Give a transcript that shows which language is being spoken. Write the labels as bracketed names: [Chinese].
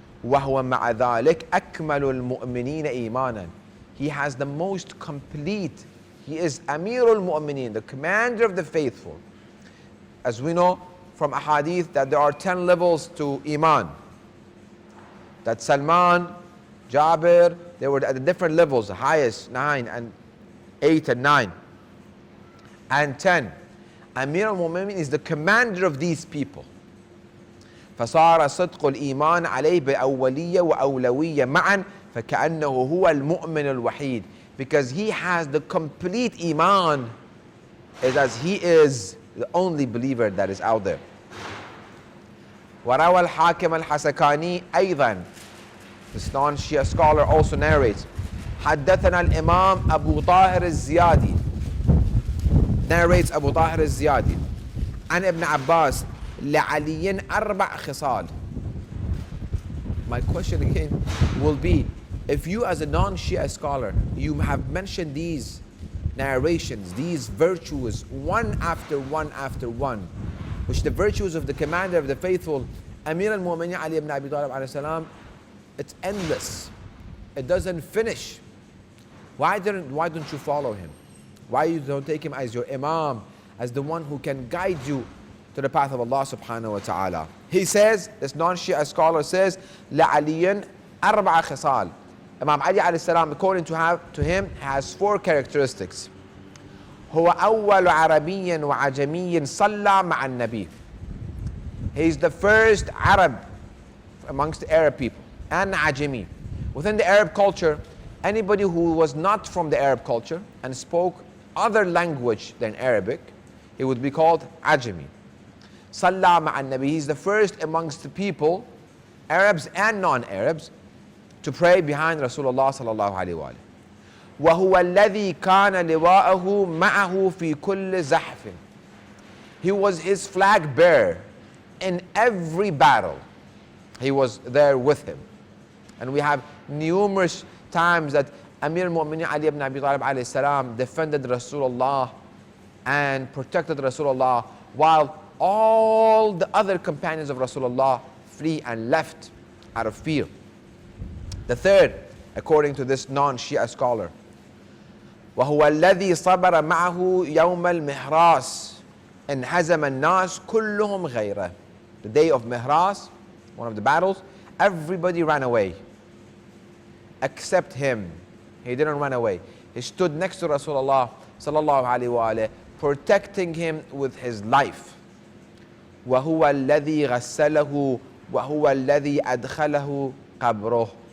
[Arabic] وهو مع ذلك أكمل المؤمنين إيمانا. [English] He has the most complete. He is Amir al-Mu'mineen, the commander of the faithful. As we know from ahadith that there are 10 levels to Iman. That Salman, Jabir, they were at the different levels, the highest 9 and 8 and 9 and 10. Amir al-Mu'mineen is the commander of these people. [Arabic] فصار صدق الإيمان عليه بأولية وأولوية معا فكأنه هو المؤمن الوحيد. [English] Because he has the complete Iman, as he is the only believer that is out there. [Arabic] وروى الحاكم الحسكاني أيضا. [English] This non-Shia scholar also narrates, [Arabic] حدثنا الإمام أبو طاهر الزيادي, [English] narrates Abu Tahir al-Ziyadi, [Arabic] عن ابن عباس لعلي أربع خصال. [English] My question again will be, if you as a non-Shia scholar, you have mentioned these narrations, these virtues, one after one after one, which the virtues of the commander of the faithful, Amir al-Mu'mineen Ali ibn Abi Talib alayhi salam, it's endless. It doesn't finish. Why don't you follow him? Why you don't take him as your imam, as the one who can guide you to the path of Allah subhanahu wa ta'ala? He says, this non-Shia scholar says, [Arabic] لَعَلِيٍّ أَرْبَعَ خِصَالٍ. [English] Imam Ali alayhi salam, according to him, has 4 characteristics. [Arabic] هو أول عربي وعجمي صلى مع النبي. [English] He is the first Arab amongst the Arab people and Ajami. Within the Arab culture, anybody who was not from the Arab culture and spoke other language than Arabic, he would be called Ajami. [Arabic] Salla ma'an Nabi. [English] He's the first amongst the people, Arabs and non-Arabs, to pray behind Rasulullah sallallahu alaihi wa sallam. [Arabic] وهو الذي كان لواءه معه في كل زحف. [English] He was his flag bearer in every battle. He was there with him. And we have numerous times that Amir al-Mu'mineen Ali ibn Abi Talib alayhi salam defended Rasulullah and protected Rasulullah while all the other companions of Rasulullah flee and left out of fear. The third, according to this non-Shia scholar, [Arabic] وهو الذي صبر معه يوم المهراس انهزم الناس كلهم غيره. [English] The day of Mihras, one of the battles, everybody ran away accept him. He didn't run away. He stood next to Rasulullah sallallahu alaihi wasallam, protecting him with his life. [Arabic] وهو الذي غسله وهو الذي أدخله قبره.